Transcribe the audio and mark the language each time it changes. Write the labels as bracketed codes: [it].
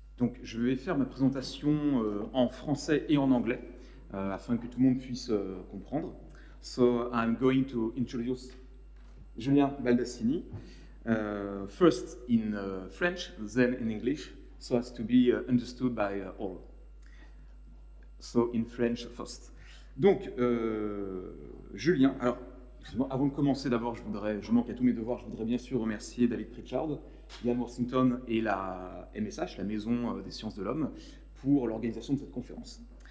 [fr] Donc, je vais faire ma présentation en français et en anglais, afin que tout le monde puisse comprendre. [en] So, I'm going to introduce Julien Baldassini, first in French, then in English, so as to be understood by all. So, in French first. [fr] Donc, Julien, alors, avant de commencer, d'abord, je manque à tous mes devoirs, je voudrais bien sûr remercier David Pritchard, Ian Worthington et la MSH, la Maison des Sciences de l'Homme, pour l'organisation de cette conférence.